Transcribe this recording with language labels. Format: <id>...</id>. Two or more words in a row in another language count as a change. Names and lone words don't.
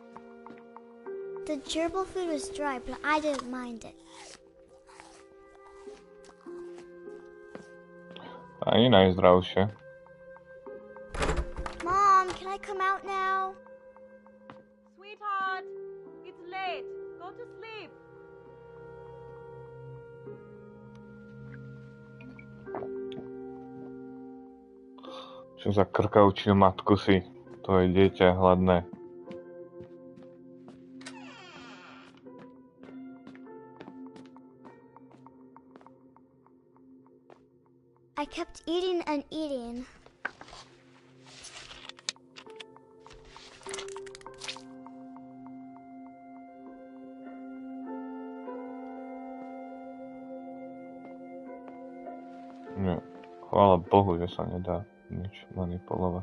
<en>The gerbil food was dry, but I didn't mind it.</en> <sk>Ani najzdravšie.</sk> <en>Mom, can I come out now? Sweetheart, it's late. Go to sleep.</en> <sk>Čo za krkavčiu matku si? To je dieťa hladné.</sk> <en>I kept eating and eating.</en> <sk>Nie. Chvála Bohu, že sa nedá nič manipulovať.</sk>